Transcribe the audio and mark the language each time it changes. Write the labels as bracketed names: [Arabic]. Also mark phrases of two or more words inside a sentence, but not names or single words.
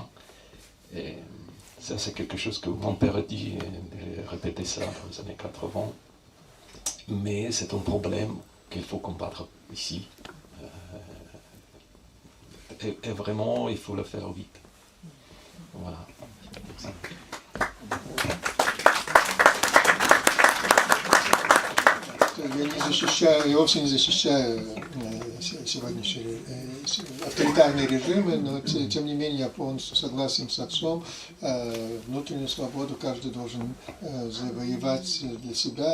[French] Et ça, c'est quelque chose que mon père a dit, j'ai répété ça dans les années 80, mais c'est un problème qu'il faut combattre ici. Et vraiment, il faut le faire vite. Voilà. Merci. [Russian] Я вовсе не защищаю сегодняшние авторитарные режимы, но тем не менее я полностью согласен с отцом. Внутреннюю свободу каждый должен завоевать для себя.